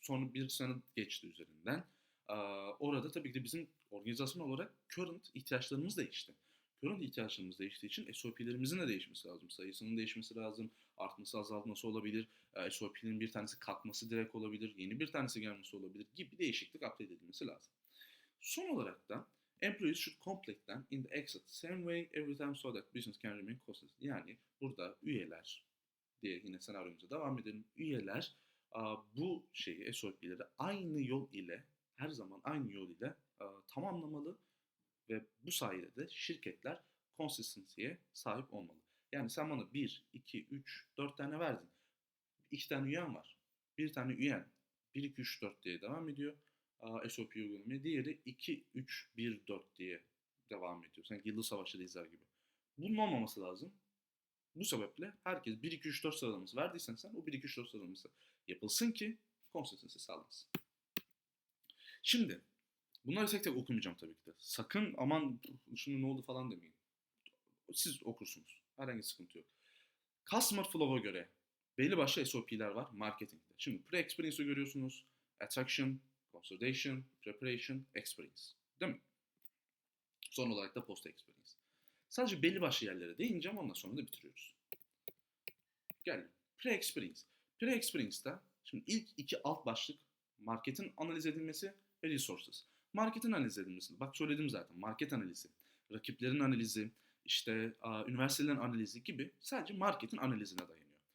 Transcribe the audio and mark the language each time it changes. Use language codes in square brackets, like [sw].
[tr] Sonra bir sene geçti üzerinden. Orada tabii ki de bizim organizasyon olarak current ihtiyaçlarımız değişti. Current ihtiyaçlarımız değiştiği için SOP'lerimizin de değişmesi lazım. Sayısının değişmesi lazım. Artması, azaltması olabilir. SOP'nin bir tanesi kalkması direkt olabilir. Yeni bir tanesi gelmesi olabilir gibi değişiklik update edilmesi lazım. Son olarak da [en] employees should complete them in the exact same way every time so that business can remain consistent. [tr] Yani burada üyeler diye yine senaryomuza devam edelim. Üyeler bu SOP'leri aynı yol ile her zaman aynı yol ile tamamlamalı Ve bu sayede de şirketler consistency'ye sahip olmalı. Yani sen bana 1, 2, 3, 4 tane verdin. 2 tane üyen var. Bir tane üyen 1, 2, 3, 4 diye devam ediyor. SOP uygulamaya. Diğeri 2, 3, 1, 4 diye devam ediyor. Sanki Yıldız Savaşı'da izler gibi. Bunun olmaması lazım. Bu sebeple herkes 1, 2, 3, 4 sıralaması verdiysen sen o 1, 2, 3, 4 sıralaması yapılsın ki consistency sağlansın. Şimdi bunları tek tek okumayacağım tabii ki de. Sakın aman şimdi ne oldu falan demeyin. Siz okursunuz. Herhangi sıkıntı yok. Customer Flow'a göre belli başlı SOP'ler var marketingde. Şimdi pre-experience'ı görüyorsunuz. [en] Attraction, consolidation, preparation, experience. [tr] Değil mi? Son olarak da post-experience. Sadece belli başlı yerlere değineceğim, ondan sonra da bitiriyoruz. Gel. Pre-experience. Pre-experience'da şimdi ilk iki alt başlık marketin analiz edilmesi ve resources. Marketin analiz edilmesi. Bak söyledim zaten. Market analizi, rakiplerin analizi, işte üniversitelerin analizi gibi sadece marketin analizine dayanıyor.